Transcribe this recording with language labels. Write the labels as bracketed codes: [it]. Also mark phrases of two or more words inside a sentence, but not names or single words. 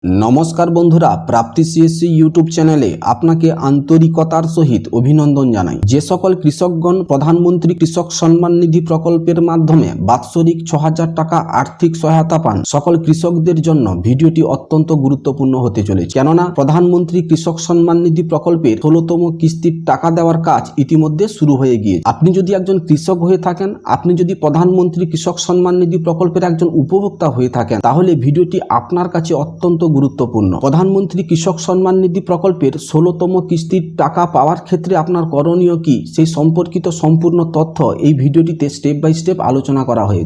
[bn] নমস্কার বন্ধুরা প্রাপ্তি সিএসসি ইউটিউব চ্যানেলে আপনাকে আন্তরিকতার সহিত অভিনন্দন জানাই। যে সকল কৃষকগণ প্রধানমন্ত্রী কৃষক সম্মান নিধি প্রকল্পের মাধ্যমে বাৎসরিক 6000 টাকা আর্থিক সহায়তা পান সকল কৃষকদের জন্য ভিডিওটি অত্যন্ত গুরুত্বপূর্ণ হতে চলেছে। কেননা প্রধানমন্ত্রী কৃষক সম্মান নিধি প্রকল্পের 16তম কিস্তির টাকা দেওয়ার কাজ ইতিমধ্যে শুরু হয়ে গিয়েছে। আপনি যদি একজন কৃষক হয়ে থাকেন, আপনি যদি প্রধানমন্ত্রী কৃষক সম্মান নিধি প্রকল্পের একজন উপভোক্তা হয়ে থাকেন, তাহলে ভিডিওটি আপনার কাছে অত্যন্ত গুরুত্বপূর্ণ। প্রধানমন্ত্রী কৃষক সম্মান নিধি প্রকল্পের 16তম কিস্তির টাকা পাওয়ার ক্ষেত্রে আপনার করণীয় কি সেই সম্পর্কিত সম্পূর্ণ তথ্য এই ভিডিওটিতে [en] step by step [bn] আলোচনা করা হয়েছে।